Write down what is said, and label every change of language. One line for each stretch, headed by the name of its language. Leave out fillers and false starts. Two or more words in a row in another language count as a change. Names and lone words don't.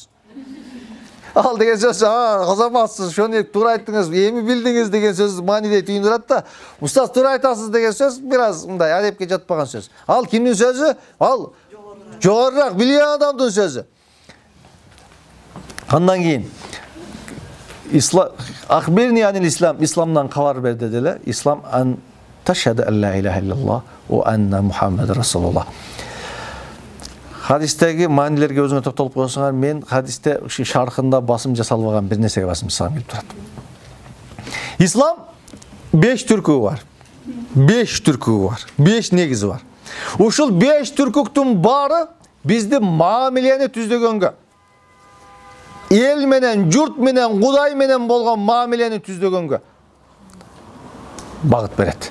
Kyrgyz: Ал деген сөз, кызаматсыз, шону туура айттыңыз, эми билдиңиз деген сөз маанидей түйүндүрөт да. Устаз туура айтасыз деген сөз бир аз мындай адепке жатпаган сөз. Ал кимдин сөзү? Ал жогорурак билген адамдын сөзү.
Arabic: Андан кийин أخبرني عن الإسلام,
Kyrgyz: исламдан кабар бер дедиле.
Arabic: الإسلام أن تشهد أن لا إله إلا الله وأن محمدا رسول الله.
Kyrgyz: Хадистеги маанилерге өзүңө токтолуп койсоңар, мен хадисте шархында басым жасалбаган бир нерсеге басым жасагам келип турат. Ислам 5 түркүгү бар. 5 түркүгү бар. 5 негизи бар. Ушул 5 түркүктүн баары бизди мамилени түздөгөнгө, эл менен, журт менен, Кудай менен болгон мамилени түздөгөнгө багыт берет.